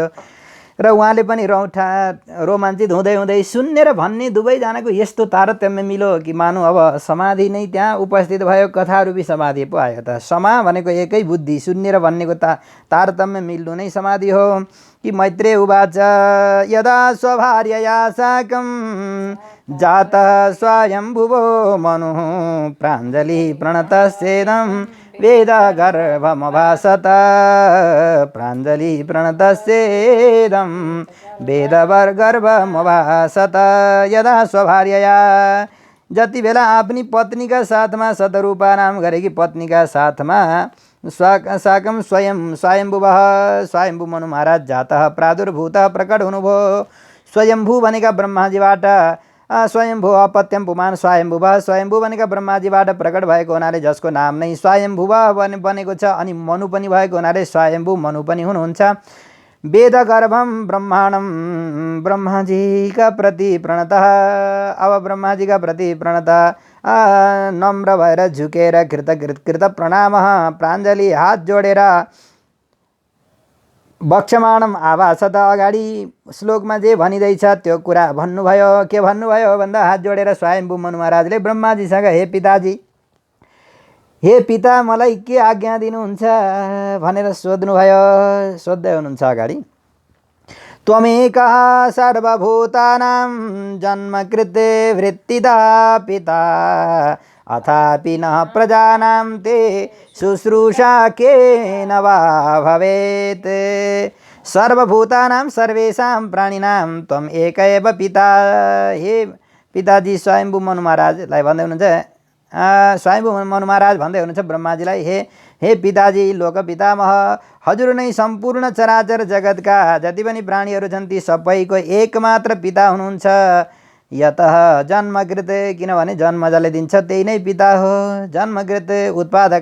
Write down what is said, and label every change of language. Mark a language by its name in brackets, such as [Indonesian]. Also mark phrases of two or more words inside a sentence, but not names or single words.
[Nepali] र उहाँले पनि रोमाञ्चित हुँदै हुँदै सुन्ने र भन्ने दुवैजनाको यस्तो तारतम्य मिलो कि मानु अब समाधि नै त्यहाँ उपस्थित भयो, कथारूपी समाधि पो आयो त। समा भनेको एकै बुद्धि, सुन्ने र भन्नेको तारतम्य मिल्नु नै समाधि हो। [Sanskrit] कि मैत्रेय उवाच यदा स्वभार्यया साकं जातः स्वयंभुवो मनुः प्राञ्जलिः प्रणतस्येदं वेदगर्भमभासत प्राञ्जलिः प्रणतस्येदं वेदगर्भमभासत। [Nepali] यदा स्वभार्यया जति बेला आफ्नी पत्नीका साथमा शतरूपा नाम गरेकी पत्नीका साथमा [Sanskrit] साकम स्वयंभुवः [Nepali] स्वयंभू मनु महाराज [Sanskrit] जातः प्रादुर्भूत [Nepali] प्रकट हुनुभयो। स्वयंभू भनेका ब्रह्माजीबाट [Sanskrit] स्वयंभू अपत्यम पुमान स्वयंभुवः [Nepali] स्वयंभू भनेका ब्रह्माजीबाट प्रकट भएको हुनाले जसको नाम नै स्वयंभुवः बनेको छ। अनि मनु पनि भएको हुनाले स्वयंभू मनु पनि हुनुहुन्छ। [Sanskrit] वेदगर्भम ब्रह्मांडम [Nepali] ब्रह्माजीका प्रति प्रणतः। अब ब्रह्माजीका प्रति प्रणतः नम्र भएर झुकेर कृत प्रणाम प्राञ्जलि हात जोडेर [Sanskrit] वक्षमाणम आभासत [Nepali] अगाडि श्लोकमा जे भनिँदैछ त्यो कुरा भन्नुभयो। के भन्नुभयो भन्दा हात जोडेर स्वयंभू मनु महाराजले ब्रह्माजीसँग हे पिताजी, हे पिता मलाई के आज्ञा दिनुहुन्छ भनेर सोध्नुभयो। सोध्दै हुनुहुन्छ अगाडि [Sanskrit] त्वमेकः सर्वभूतानां जन्मकृते वृत्तिदा पिता अथापि न प्रजानां ते शुश्रूषा केन वा भवेत्। सर्वभूतानां सर्वेषां प्राणिनां त्वम् एक एव पिता। [Nepali] हे पिताजी स्वयंभू मनु महाराजलाई भन्दै हुनुहुन्छ। स्वयंभू मनु महाराज भन्दै हुनुहुन्छ ब्रह्माजीलाई, हे पिताजी लोक पितामह, हजुर नै सम्पूर्ण चराचर जगतका जति पनि प्राणीहरू छन् ती सबैको एकमात्र पिता हुनुहुन्छ। [Sanskrit] यतः जन्मकृत [Nepali] किनभने जन्म जसले दिन्छ त्यही नै पिता हो।